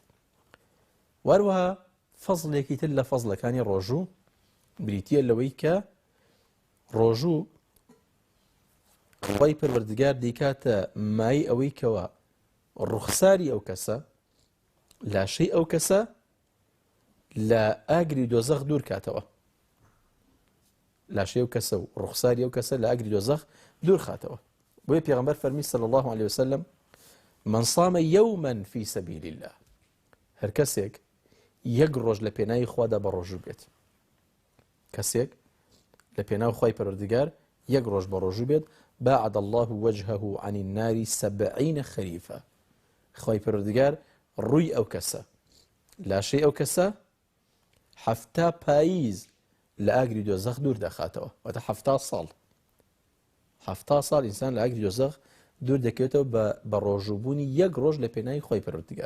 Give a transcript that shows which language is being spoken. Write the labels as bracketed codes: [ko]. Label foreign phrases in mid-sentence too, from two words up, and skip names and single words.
[ckb] وەروەها فەزڵێکی تر لە فەزڵەکانی ڕۆژوو بریتیە لەوەی کە ڕۆژوو خوای پەروەردگار دەیکاتە مای ئەوەی کەوە ڕوخساری ئەو کەسە، لاشەی ئەو کەسە لە ئاگری دۆزەخ دوور کاتەوە، لاشەی ئەو کەسە و ڕوخساری ئەو کەسە لە ئاگری دۆزەخ دوور خاتەوە. بۆیە پێغەمبەر فەرمی [ar] صلی الله عليه وسلم من صام يوما في سبيل الله، [ckb] هەر کەسێک یەک ڕۆژ لە پێناوی خوادا بە ڕۆژوو بێت، کەسێک لە پێناو خوای پەروەردگار یەک ڕۆژ بە ڕۆژوو بێت، [ar] باعد الله وجهه عن النار 70 خريفا، [ckb] خوای پەروەردگار ڕووی ئەو کەسە لاشەی ئەو کەسە 70 پاییز لە ئاگری دۆزەخ دوور دەخاتەوە، واتە 70 ساڵ 70 ساڵ ئینسان لە ئاگری دۆزەخ دوور دەکەوێتەوە بە ڕۆژووبوونی یەک ڕۆژ لە پێناوی خوای پەروەردگار.